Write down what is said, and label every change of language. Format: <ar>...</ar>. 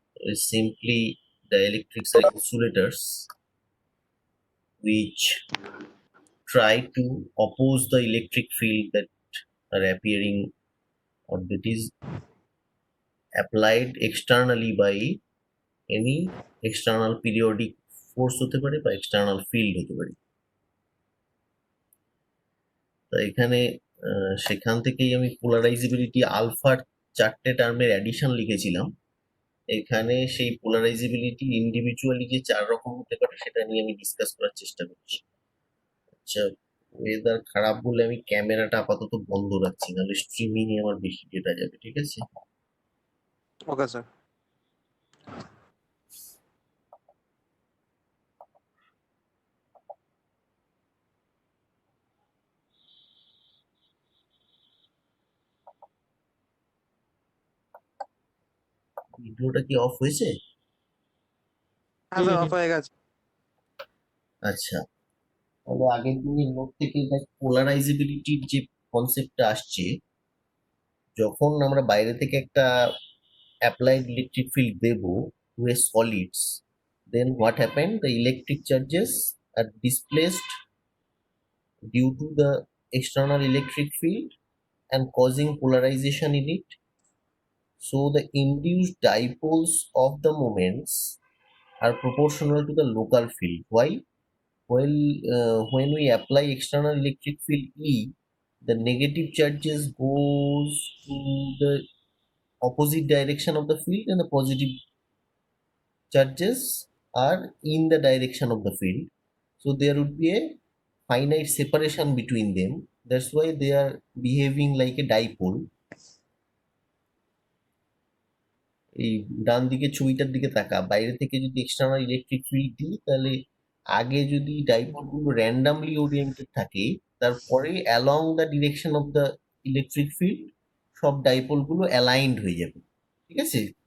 <en>is simply dielectrics are insulators which try to oppose the electric field that are appearing or that is applied externally by any external periodic force</en> <bn>হতে পারে বা</bn> <en>external field হতে পারে।</en> <bn>তো এখানে সেখান থেকেই আমি পোলারাইজেবিলিটি আলফার 4টে টার্মের অ্যাডিশন লিখেছিলাম। এখানে সেই পোলারাইজেবিলিটি ইন্ডিভিজুয়ালি যে 4 রকম হতে পারে সেটা নিয়ে আমি ডিসকাস করার চেষ্টা করছি। আচ্ছা, ওয়েদার খারাপ বলে আমি ক্যামেরাটা আপাতত বন্ধ রাখছি, নাহলে স্ট্রিমিং এ আমার বেশি ডেটা যাবে। ঠিক আছে? Okay sir. ভিডিওটা কি অফ হয়েছে? হ্যাঁ স্যার, অফ হয়ে গেছে। আচ্ছা, তাহলে আগের দিনের নোট থেকে দেখ পোলারাইজেবিলিটির যে কনসেপ্টটা আসছে, যখন আমরা বাইরে থেকে একটা applied electric field Dev two A solids,</bn> <en>then what happened? The electric charges are displaced due to the external electric field and causing polarization in it. So the induced dipoles of the moments are proportional to the local field. Why? Well, when we apply external electric field E, the negative charges goes to the opposite direction of the field and the positive charges are in the direction of the field. So there would be a finite separation between them. That's why they are behaving like a dipole.</en> <bn>এই ডান দিকে ছবিটার দিকে তাকা, বাইরে থেকে যদি external electric field দিই তাহলে আগে যদি ডাইপোল গুলো র্যান্ডামলি ওরিয়েন্টেড থাকে, তারপরে</bn> <en>along the direction of the electric field</en> <bn>সব ডাইপোল গুলো অ্যালাইন্ড হয়ে যাবে। ঠিক আছে?</bn>